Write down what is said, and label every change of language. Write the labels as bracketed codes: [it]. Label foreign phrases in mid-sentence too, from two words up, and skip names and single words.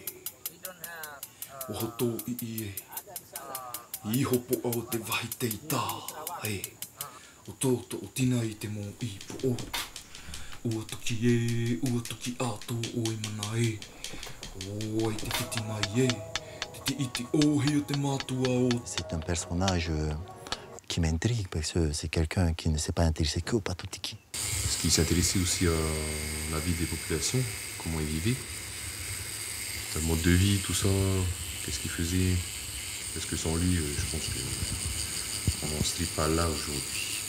[mrq] O hoto I e, I hopo au te wahi te ita, hei. O toto o tina I te mō ipo o. Ua tuki ato o I mana e. O ai te titi mai e. Te iti ohi o te mātua o. [fr] C'est un personnage qui m'intrigue parce que c'est quelqu'un qui ne s'est pas intéressé que au Patutiki. Parce qu'il s'intéressait aussi à la vie des populations, comment ils vivaient, le mode de vie, tout ça, qu'est-ce qu'ils faisaient. Parce que sans lui, je pense qu'on n'en serait pas là aujourd'hui.